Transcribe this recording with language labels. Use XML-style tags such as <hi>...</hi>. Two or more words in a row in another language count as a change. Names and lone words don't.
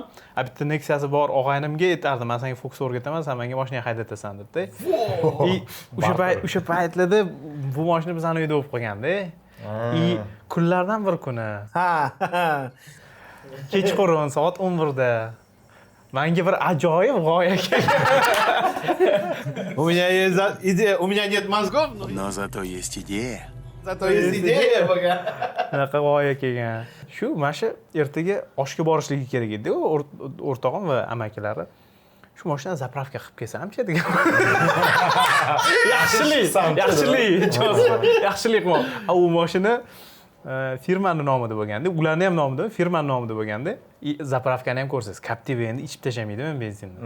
<uz>Bitta Nexia'si bor og'aynimga aytardim, men senga Focus o'rgataman, sen menga mashina haydatasan debdi. O'sha paytlarda bu mashina bizani uyda bo'lib qolganda. Kunlardan bir kuni. Kechqurun soat 11da menga bir ajoyib g'oya kelgan.</uz> <ru>У меня нет мозгов, Но зато есть идея. зато есть идея, boga.</ru> <uz>Bunaqa g'oya kelgan. Shu mana shu ertaga oshga borishligi kerak edi, o'rtog'im va amakilari. Shu mashinani zapravka qilib kelsam-chi degan. Yaxshilik. U mashina firmani nomida bo'lganda, ularning ham nomida, firmaning nomida bo'lganda, zapravkani ham ko'rsangiz, Captiva endi ichib tashamaydi men benzinni.</uz>